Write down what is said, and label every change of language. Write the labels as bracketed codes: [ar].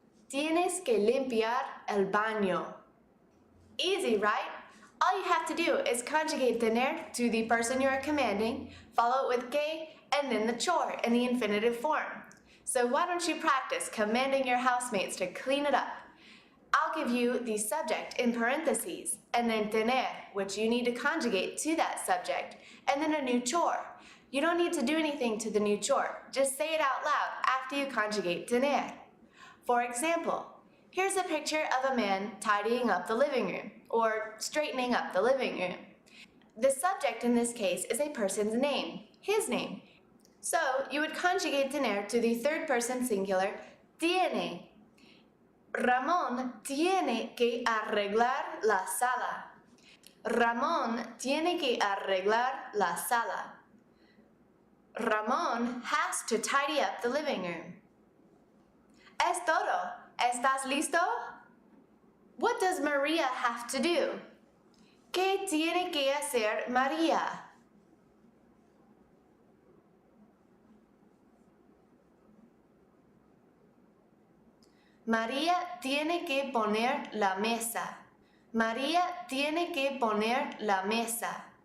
[es] Tienes que limpiar el baño. [en] Easy, right? All you have to do is conjugate tener to the person you are commanding, follow it with que, and then the chore in the infinitive form. So why don't you practice commanding your housemates to clean it up? I'll give you the subject in parentheses, and then tener, which you need to conjugate to that subject, and then a new chore. You don't need to do anything to the new chore. Just say it out loud after you conjugate tener. For example, here's a picture of a man tidying up the living room, or straightening up the living room. The subject in this case is a person's name, his name. So you would conjugate tener to the third person singular, tiene. [es] Ramón tiene que arreglar la sala. Ramón tiene que arreglar la sala. [en] Ramón has to tidy up the living room. [es] Es todo. ¿Estás listo? [en] What does Maria have to do? [es] ¿Qué tiene que hacer María? María tiene que poner la mesa. María tiene que poner la mesa.